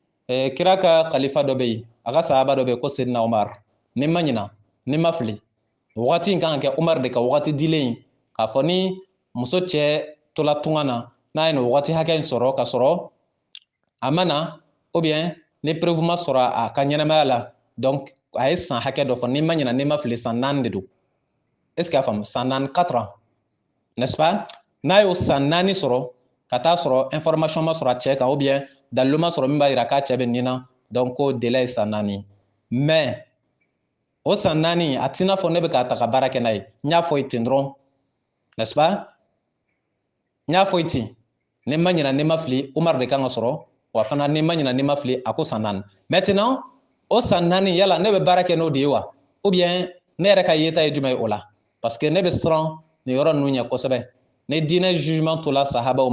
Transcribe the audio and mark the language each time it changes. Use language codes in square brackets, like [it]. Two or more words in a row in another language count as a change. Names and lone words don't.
[bm] kira ka khalifa dɔ bɛ yen a ka sahaba dɔ bɛ yen ko Seydina Umar ni ma ɲina ni ma fili wagati in kan ka kɛ Umar de ka wagati dilen k'a fɔ ni muso cɛ tola tunga na n'a ye nin wagati hakɛ in sɔrɔ ka sɔrɔ a ma na [fr] ou bien [bm] ni preuve ma sɔrɔ a ka ɲɛnamaya la donc a ye san hakɛ dɔ fɔ ni ma ɲina ni ma fili san 4 de don [fr] est ce que [bm] a faamu san 4 [fr] 4 ans n'est-ce pas [bm] n'a y'o san 4 sɔrɔ ka taa sɔrɔ information ma sɔrɔ a cɛ kan [fr] ou bien [bm] dalilu ma sɔrɔ min b'a yira k'a cɛ bɛ nin na donc ko délai ye san 4 mais o san 4 a t'i n'a fɔ ne bɛ k'a ta ka baara kɛ n'a ye n y'a fɔ ten dɔrɔn [fr] n'est-ce pas [bm] n y'a fɔ ten ni ma ɲina ni ma fili Umar de kan ka sɔrɔ wa fana ni ma ɲina ni ma fili a ko san 4 maintenant o san 4 yala ne bɛ baara kɛ n'o de ye wa [fr] ou bien [bm] ne yɛrɛ ka yeta ye jumɛn ye o la [fr] parce que [bm] ne bɛ siran nin yɔrɔ ninnu ɲɛ kosɛbɛ ni diinɛ jugement tola sahabaw